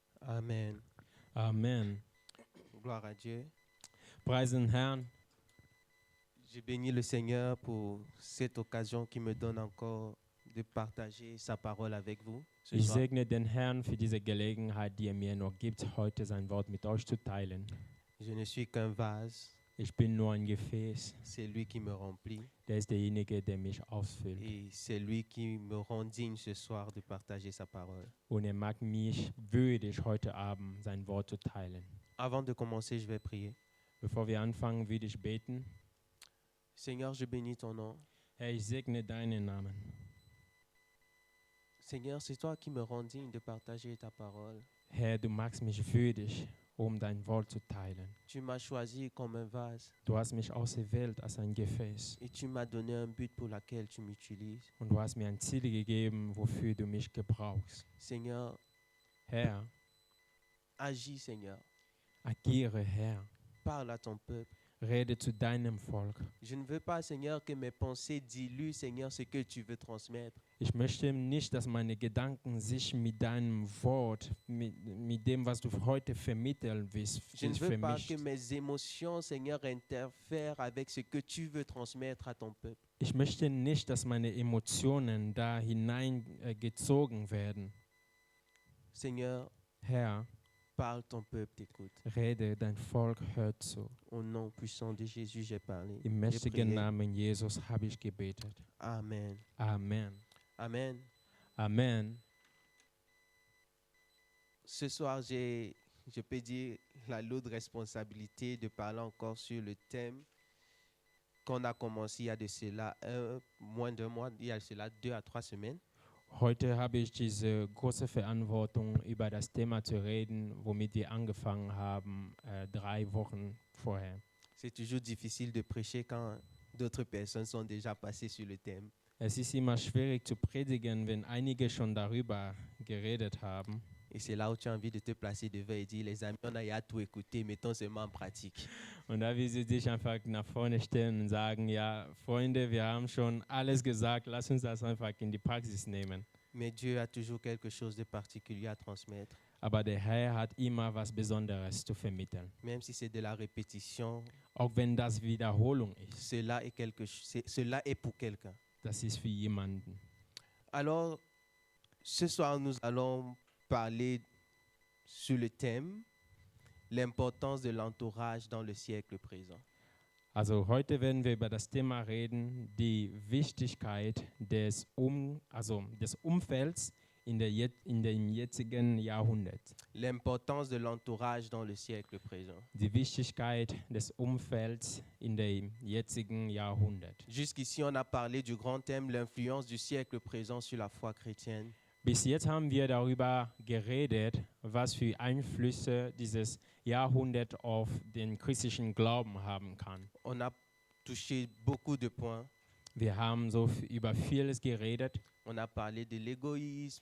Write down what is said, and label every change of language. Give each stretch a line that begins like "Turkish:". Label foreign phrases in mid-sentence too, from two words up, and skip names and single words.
French: Amen.
German: Amen.
French: Gloire à Dieu.
German: Preis den Herrn.
French: Je bénis le Seigneur pour cette occasion qui me donne encore de partager sa parole avec vous ce
German: Ich
French: soir.
German: segne den Herrn für diese Gelegenheit, die er mir noch gibt, heute sein Wort mit euch zu teilen.
French: Je ne suis qu'un vase,
German: Ich bin nur ein Gefäß.
French: c'est lui qui me remplit
German: Der ist derjenige, der mich ausfüllt.
French: et c'est lui qui me rend digne ce soir de partager sa parole.
German: Und er mag mich würdig, heute Abend sein Wort zu teilen.
French: Avant de commencer, je vais prier.
German: Bevor wir anfangen, würde ich beten.
French: Seigneur, je bénis ton nom.
German: Herr, ich segne deinen Namen.
French: Seigneur, c'est toi qui me rends digne de partager ta parole.
German: Herr, du machst mich würdig, um dein Wort zu teilen.
French: Tu m'as choisi comme un vase
German: Du hast mich auserwählt als ein Gefäß.
French: et tu m'as donné un but pour lequel tu m'utilises.
German: Und du hast mir ein Ziel gegeben, wofür du mich gebrauchst.
French: Seigneur,
German: Herr,
French: agis, Seigneur.
German: agiere, Herr.
French: Parle à ton peuple.
German: Rede zu deinem Volk.
French: Je ne veux pas, Seigneur, que mes pensées diluent, Seigneur, ce que tu veux transmettre.
German: Ich möchte nicht, dass meine Gedanken sich mit deinem Wort, mit dem, was du heute vermitteln willst,
French: Je ne
German: sich
French: veux pas
German: vermischt.
French: que mes émotions, Seigneur, interfèrent avec ce que tu veux transmettre à ton peuple.
German: Ich möchte nicht, dass meine Emotionen da hineingezogen werden.
French: Seigneur,
German: Herr,
French: parle, ton peuple t'écoute.
German: rede, dein Volk hört zu.
French: Au nom puissant de Jésus, j'ai parlé.
German: Im
French: J'ai
German: mächtigen
French: prié.
German: Namen Jesus habe ich gebetet.
French: Amen.
German: Amen.
French: Amen.
German: Amen.
French: Ce soir, je peux dire la lourde responsabilité de parler encore sur le thème qu'on a commencé il y a de cela moins d'un mois, il y a de cela 2 à 3 semaines.
German: Heute habe ich diese große Verantwortung, über das Thema zu reden, womit wir angefangen haben, 3 Wochen vorher.
French: C'est toujours difficile de prêcher quand d'autres personnes sont déjà passées sur le thème.
German: Es ist immer schwierig zu predigen, wenn einige schon darüber geredet haben.
French: Et c'est là où tu as envie de te placer devant et dire, les amis, on a ya tout écouté, mettons seulement en pratique.
German: Und da will sie sich einfach nach vorne stellen und sagen, ja, Freunde, wir haben schon alles gesagt, lass uns das einfach in die Praxis nehmen.
French: Mais Dieu a toujours quelque chose de particulier à transmettre.
German: Aber der Herr hat immer was Besonderes zu vermitteln.
French: Même si c'est de la répétition,
German: Auch wenn das Wiederholung ist,
French: cela est pour quelqu'un.
German: das ist für jemanden.
French: Alors, ce soir, nous allons parler sur le thème l'importance de l'entourage dans le siècle présent.
German: Also heute werden wir über das Thema reden, die Wichtigkeit des Umfelds in dem jetzigen Jahrhundert.
French: L'importance de l'entourage dans le siècle présent.
German: Die Wichtigkeit des Umfelds in dem jetzigen Jahrhundert.
French: Jusqu'ici, on a parlé du grand thème, l'influence du siècle présent sur la foi chrétienne.
German: Bis jetzt haben wir darüber geredet, was für Einflüsse dieses Jahrhundert auf den christlichen Glauben haben kann.
French: On a touché beaucoup de points.
German: Wir haben über vieles geredet.
French: On a parlé de l'égoïsme.